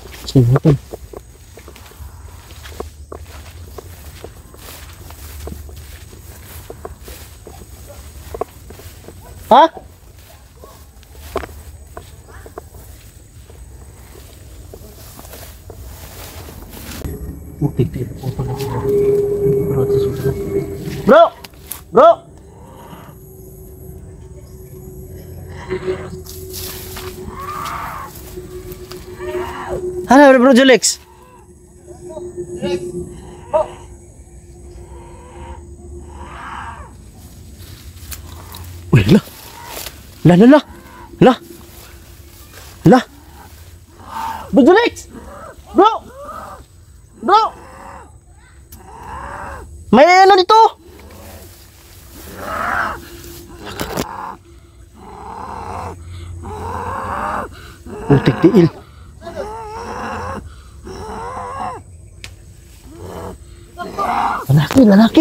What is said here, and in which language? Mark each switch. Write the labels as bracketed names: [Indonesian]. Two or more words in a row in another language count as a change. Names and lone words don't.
[Filipino] Sige tol. Ha? Bro! Bro! Halo bro Julex. Wih lah. Lah lah lah. Lah. Lah. Bro Julex. Bro. Bro. May ano dito? Putik tiil. Lalaki.